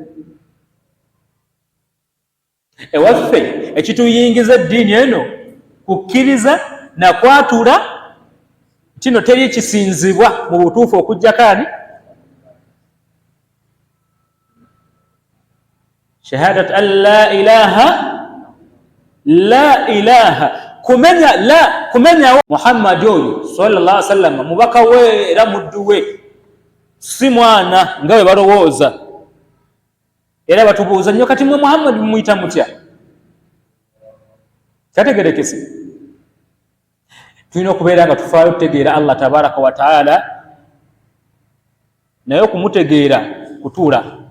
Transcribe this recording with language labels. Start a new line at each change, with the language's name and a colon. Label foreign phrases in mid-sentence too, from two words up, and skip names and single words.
Ganda: Ewaffe ekituyingiza eddiini eno kukkiriza na kwatula kino teri kisinzibwa mu butuufu okujja kaani
Arabic: شهادة أن لا إله
Ganda: kumenya Muhammad oyo
Arabic: صلى الله عليه وسلم
Ganda: mubaka we era muddu we, si mwana nga we balowooza. Era batubuuza nnyo kati mwe Muhammad mumuyita mutya? Kyategerekese. Tulina okubeera nga tufaayo kutegeera
Arabic: الله تبارك وتعالى,
Ganda: naye okumutegeera kutuula.